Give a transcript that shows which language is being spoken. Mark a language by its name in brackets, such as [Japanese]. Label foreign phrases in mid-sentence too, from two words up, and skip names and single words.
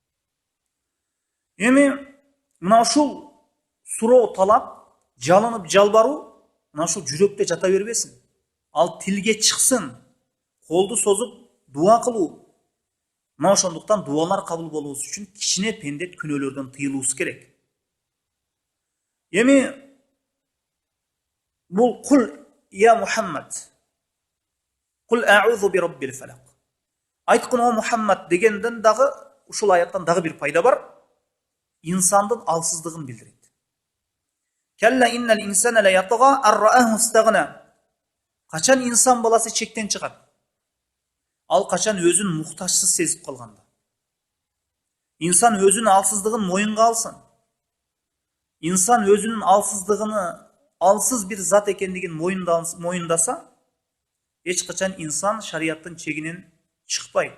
[Kyrgyz] Эми мына ушул суроо талап, жалынып, жалбаруу мына ушул жүрөктө жата бербесин. Ал тилге чыксын. Колду созуп дуа кылуу. Мына ошондуктан дуалар кабыл болуусу үчүн кичине пенде күнөөлөрдөн тыйылуусу керек. Эми бул [Arabic] قل يا محمد. قل أعوذ برب الفلق. [Kyrgyz] Айткын о Мухаммад дегенден дагы ушул аяттан дагы бир пайда бар. Инсандын алсыздыгын билдирет. [Arabic] كلا إن الإنسان ليطغى أن رآه استغنى. [Kyrgyz] Качан инсан баласы чектен чыгат? Ал качан өзүн муктажсыз сезип калганда. Инсан өзүнүн алсыздыгын моюнга алсын. Инсан өзүнүн алсыздыгыны, алсыз бир зат экендигин моюндаса, эч качан инсан шарияттын чегинен чыкпайт.